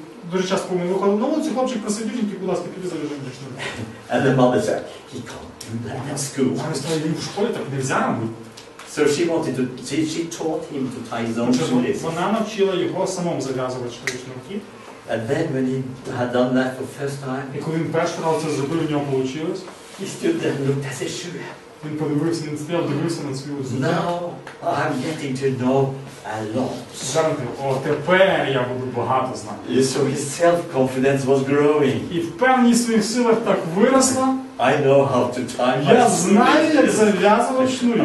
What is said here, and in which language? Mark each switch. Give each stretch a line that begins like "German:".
Ukrainian: Дуже часто, коли ми виходили на вулицю, хлопчик просив дівчинки, будь ласка, піди зав'яжи мені шнурки.
English: And the mother said, he can't do that at school.
Ukrainian: Він в школі так нельзя робити.
English: So she taught him to tie his own shoelaces.
Ukrainian: Вона навчила його самому зав'язувати шнурки.
English: And then when he had done that for the first time,
Ukrainian: І коли він перший раз це зробив, у нього вийшло.
English: he stood there and looked at his shoe.
Ukrainian: Він подивився, він стояв, дивився на свою взуття.
English: Now I'm getting to know a lot.
Ukrainian: Зараз, тепер я буду багато знати.
English: So his self-confidence was growing.
Ukrainian: І впевненість в своїх силах так виросла.
English: I know how to tie my
Ukrainian: Я знаю, як зав'язувати шнурів.